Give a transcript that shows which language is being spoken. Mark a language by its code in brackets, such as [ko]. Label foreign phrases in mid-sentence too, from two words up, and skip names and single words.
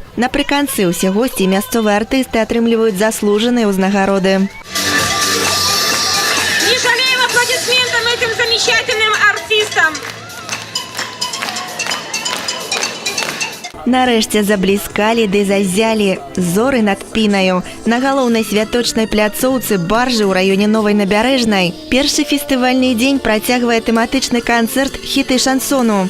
[be] Напрыканцы ўсе госці і мясцовыя артысты атрымліваюць заслужаныя ўзнагароды. [ru] Не жалеем аплодисментам этим замечательным артистам. [be] Нарэшце забліскалі ды зазялі зоры над Пінаю. На галоўнай святочнай пляцоўцы баржы ў раёне Новай Набярэжнай першы фестывальны дзень працягвае тэматычны канцэрт хіты шансону.